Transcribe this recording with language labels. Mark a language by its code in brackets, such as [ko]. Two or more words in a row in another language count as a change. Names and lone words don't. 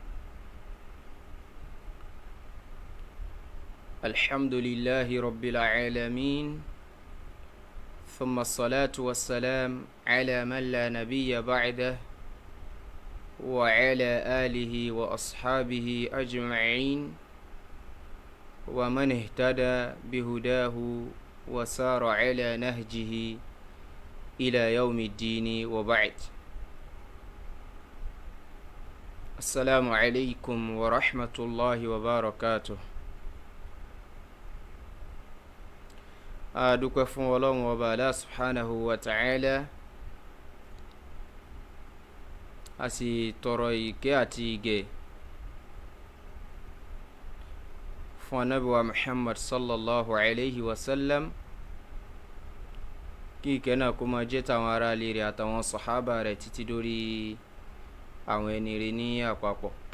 [ar] الحمد لله رب العالمين، ثم الصلاة والسلام على من لا نبي بعده وعلى آله وأصحابه أجمعين ومن اهتدى بهداه وسار على نهجه إلى يوم الدين وبعد. السلام عليكم ورحمة الله وبركاته. [yo] adúpẹ́ fún Ọlọ́run ọba [ar] الله سبحانه وتعالى, [yo] a sì tọrọ ìkẹ́ àti ìgẹ̀ fún Ànábì wa Muhammad [ar] صلى الله عليه وسلم, [yo] kí ìkẹ́ náà kó máa jẹ́ tàwọn ará ilé rẹ̀ àtàwọn sàhábà rẹ̀ títí dórí àwọn ẹni rẹ̀ ní àpapọ̀.